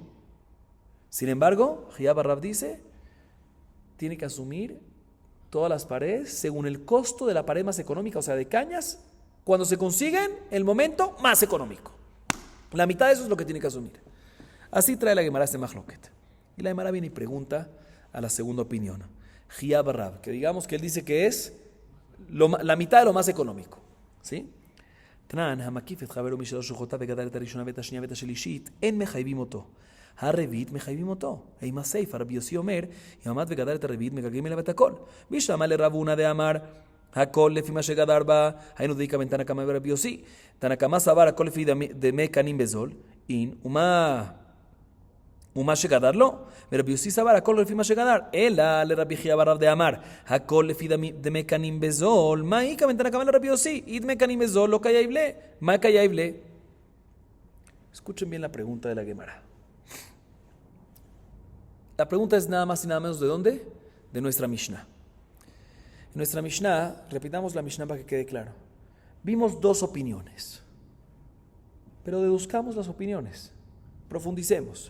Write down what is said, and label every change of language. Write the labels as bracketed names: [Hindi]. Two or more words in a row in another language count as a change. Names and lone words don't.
[Spanish] Sin embargo, Hiyab Barrab dice, tiene que asumir todas las paredes según el costo de la pared más económica, o sea, de cañas, cuando se consiguen el momento más económico. La mitad de eso es lo que tiene que asumir. Así trae la Gemara este machloket. Y la Gemara viene y pregunta a la segunda opinión. Hiyab Barrab, que digamos que él dice que es la mitad de lo más económico. ¿Sí? [Hebrew] תנן, המקיף את חברו משלוש שוחותיו וגדל את הראשונה ואת השנייה ואת השלישית, אין מחייבים אותו. הרביעית מחייבים אותו. עם הסיפא רבי יוסי אומר, אם עמד וגדל את הרביעית מגלגלים אליו את הכל. [Aramaic] ושמע לרב הונא דאמר, הכל לפי מה שגדר בה, היינו דאיכא בין תנא קמא ורבי יוסי. תנא קמא סבר הכל לפי דמי קנים בזול, אין, ומה שגדר לא. ורבי יוסי סבר הכל לפי מה שגדר, אלא לרבי חייא ברב דאמר, הכל לפי דמי קנים בזול, מה איכא בין תנא קמא לרבי יוסי? אי דמי קנים בזול לא קייב לה, מה קייב לה? [Spanish] Escuchen bien la pregunta de la Gemara. La pregunta es nada más y nada menos ¿de dónde? De nuestra Mishnah. En nuestra Mishnah, repitamos la Mishnah para que quede claro. Vimos dos opiniones, pero deduzcamos las opiniones, profundicemos.